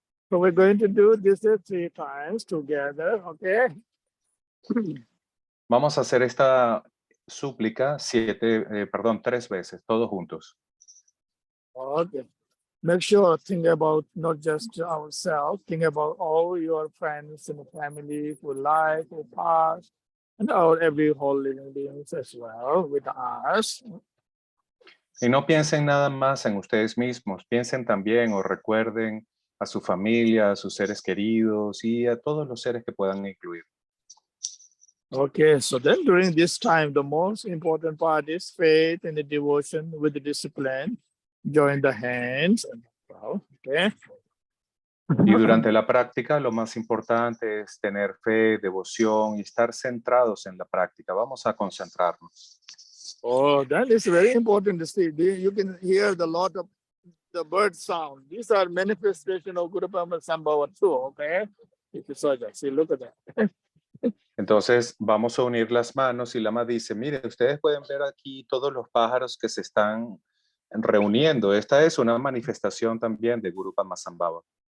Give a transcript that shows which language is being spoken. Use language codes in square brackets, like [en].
[en] So we're going to do this 3 times together, okay? [es] Vamos a hacer esta súplica 3 veces, todos juntos. [en] Okay. Make sure think about not just ourselves, think about all your friends and family who life, who pass, and all every whole living beings as well with us. [es] Y no piensen nada más en ustedes mismos, piensen también o recuerden a su familia, a sus seres queridos y a todos los seres que puedan incluir. [en] Okay, so then during this time, the most important part is faith and the devotion with the discipline. Join the hands. Okay. [es] Y durante la práctica lo más importante es tener fe, devoción y estar centrados en la práctica. Vamos a concentrarnos. [en] Oh, that is very important to see. You can hear the lot of the bird sound. These are manifestation of Guru Rimpoche Sambhava too, okay? If you saw that, see, look at that. [es] Entonces vamos a unir las manos y Lama dice, mire, ustedes pueden ver aquí todos los pájaros que se están reuniendo. Esta es una manifestación también de Guru Rimpoche.